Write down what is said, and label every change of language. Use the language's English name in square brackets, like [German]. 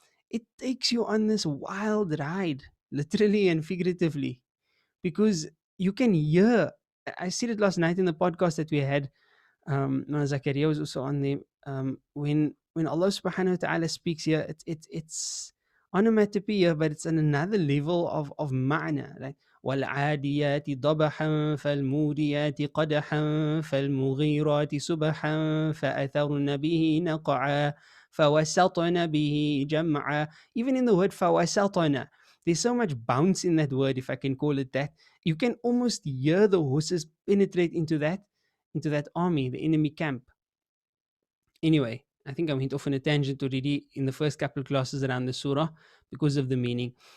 [English] It takes you on this wild ride, literally and figuratively, because you can hear. I said it last night in the podcast that we had. Zakaria was also on there. When Allah Subhanahu wa Taala speaks here, it's onomatopoeia, but it's on another level of ma'na. Like [Arabic] والعاديات ضبحا فالموريات قدحا فالمغيرات سبحا فأثرن به نقعا فوسطن به جمعا. [English] Even in the word فوسطن, there's so much bounce in that word, if I can call it that. You can almost hear the horses penetrate into that army, the enemy camp. Anyway, I think I went off on a tangent already in the first couple of classes around the surah because of the meaning.